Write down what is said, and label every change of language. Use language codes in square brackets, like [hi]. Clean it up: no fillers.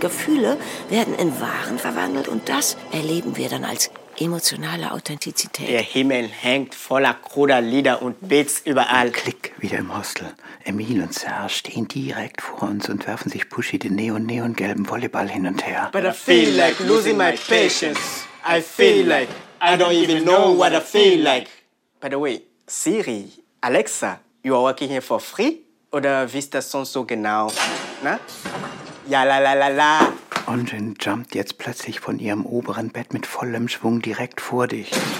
[de] Gefühle werden in Waren verwandelt und das erleben wir dann als emotionale Authentizität. Der Himmel hängt voller kruder Lieder und Beats überall. Klick, wieder im Hostel. Emil und Serge stehen direkt vor uns und werfen sich Pushy den neon-neon-gelben Volleyball hin und her. [en] But I feel like losing my patience. I feel like I don't even know what I feel like. By the way, Siri, Alexa, you are working here for free? [de] Oder wie ist das sonst so genau? Na? Ja, la, la, la, la. Onjin jumpt jetzt plötzlich von ihrem oberen Bett mit vollem Schwung direkt vor dich.